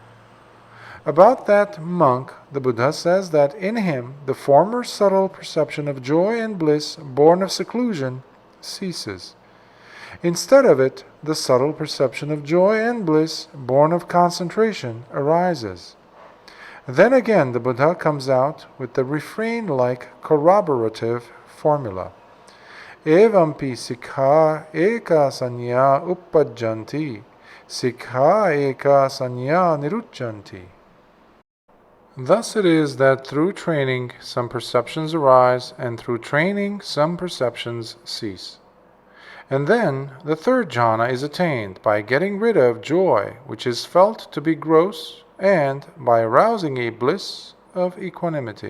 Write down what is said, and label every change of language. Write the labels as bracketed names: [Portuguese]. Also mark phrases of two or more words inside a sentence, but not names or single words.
[English] About that monk, the Buddha says that in him the former subtle perception of joy and bliss born of seclusion ceases. Instead of it, the subtle perception of joy and bliss born of concentration arises. Then again the Buddha comes out with the refrain-like corroborative formula: [Pali] Evampi sikha eka sanya uppajjanti, sikha eka sanya nirujjanti. [English] Thus it is that through training some perceptions arise, and through training some perceptions cease. And then the third jhana is attained by getting rid of joy, which is felt to be gross, and by arousing a bliss of equanimity.